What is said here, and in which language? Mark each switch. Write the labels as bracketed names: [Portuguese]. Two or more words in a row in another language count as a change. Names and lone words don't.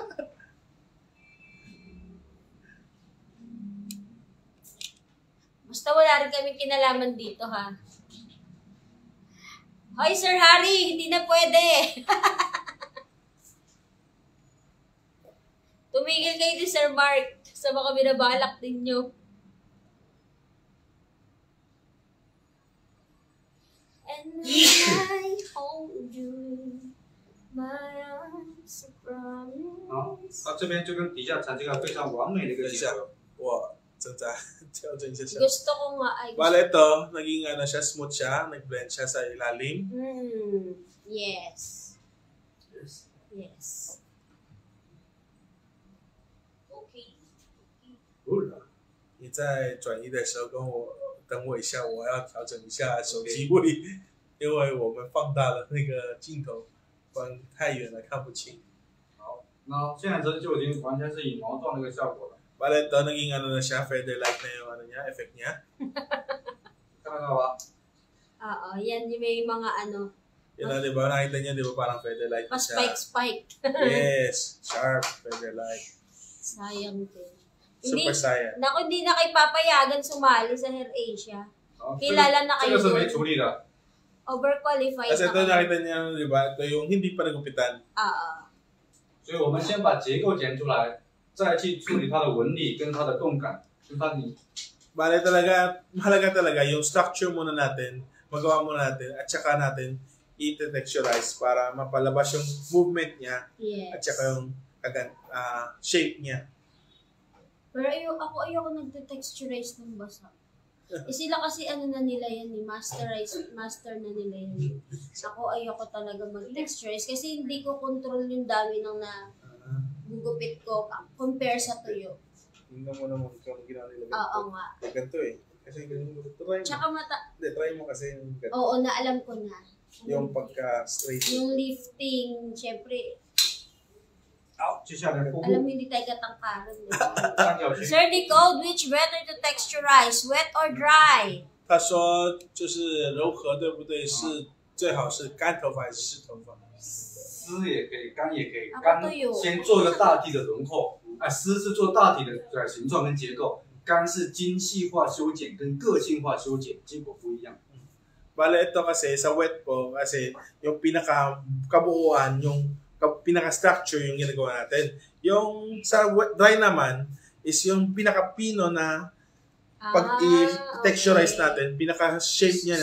[Filipino] Basta wala rin kami kinalaman dito, ha? Hoy, Sir Harry, hindi na pwede. Tumigil kayo ni Sir Mark sa mga binabalak ninyo. [English] And I hold you in my arms, I [Chinese] 好， [English] promise. [Chinese] 那这边就跟底下产这个非常完美的一个结合。我正在調整 siya. [Filipino] Gusto ko nga ay... Bale ito, naging siya, smooth siya. Nag-blend siya sa ilalim. Yes. Yes. Okay. [Chinese] 你在转移的时候等我一下，我要调整一下手机位，因为我们放大了那个镜头，不然太远了看不清。好，那现在这就已经完全是羽毛状的一个效果了。 [Filipino] Bale ito, naging na siya, feather-like na yung effect niya. [Chinese] 看得到吧？ [Filipino] Oo, yan yung may mga Yun na, di ba? Nakita niya, di ba? Parang feather-like na siya. pa-spike. [English] Yes, sharp, feather-like. [Filipino] Sayang din. Super saya. Naku, hindi na kayo papayagan sumali sa Hair Asia. [Chinese] 好， [Filipino] Kilala na [Chinese] 这 [Filipino] kayo [Chinese] 个是没 [Filipino] doon. [Chinese] 处理的。 [Filipino] Overqualified Kasi na ito kayo. nakita niya, di ba? Ito yung hindi pa nagupitan. Oo. [Chinese] 所以我们先把结构剪出来，再去处理它的纹理跟它的动感，跟它你 [Filipino] Bale talaga, mahalaga talaga yung structure muna natin, magawa muna natin, at saka natin i-texturize para mapalabas yung movement niya Yes. at saka yung shape niya. Pero ayoko nagte-texturize ng basa. Sila kasi na nila yan, master na nila yan. Ako ayoko talaga mag-texturize kasi hindi ko control yung dami ng gugupit ko compare sa tuyo. Tingnan mo naman kung ginawa nila ganito. Oo nga. Ganito eh. Kasi ganito. Try mo. Tsaka Try mo kasi yung ganito. oo, na alam ko na. Yung pagka-straight. Yung lifting, syempre, [Chinese] 好，接下来布 [Filipino] alam [Chinese] 布 [Filipino] mo hindi tayo katangkaran. [Chinese] 三角形。 [English] Sir Nicole, which better to texturize, wet or dry? [Chinese] 他说就是柔和对不对？是最好是干头发还是湿头发？湿也可以，干也可以。啊干对哟先做一个大体的轮廓，湿是做大体的形状跟结构，干是精细化修剪跟个性化修剪，结果不一样。 [Filipino] Bale, ito kasi sa wet po, kasi yung pinaka-kabuuan, yung pinaka-structure yung ginagawa natin. Yung sa wet, dry naman, is yung pinaka-pino na pag i-texturize natin, pinaka-shape niya